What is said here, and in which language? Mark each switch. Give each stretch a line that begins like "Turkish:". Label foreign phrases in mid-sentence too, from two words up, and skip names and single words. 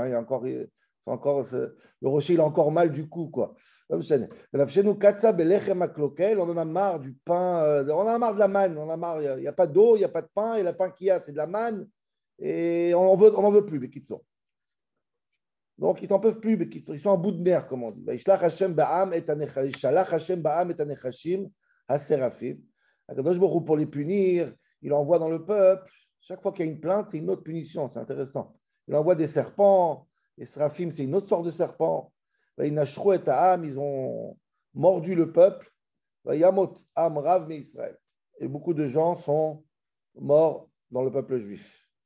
French: Il y a encore, le rocher, il a encore mal du coup, quoi. Chez nous,
Hebrew: קצה בלחם הקלוקל,
French: on en a marre du pain, on en a marre de la manne, on en a marre. Il n'y a pas d'eau, il n'y a pas de pain, et le pain qu'il y a, c'est de la manne, et on n'en veut plus, mais qu'ils sont. Donc, ils n'en peuvent plus, mais ils sont en bout de nerfs, comme on dit.
Hebrew: ישלח השם בעם את הנחשים השרפים. הקדוש ברוך הוא,
French: pour les punir, il envoie dans le peuple. Chaque fois qu'il y a une plainte, c'est une autre punition, c'est intéressant. Il envoie des serpents, les serafim, c'est une autre sorte de serpent. Ils ont mordu le peuple.
Hebrew: ימות עם רב מישראל.
French: Et beaucoup de gens sont morts dans le peuple juif.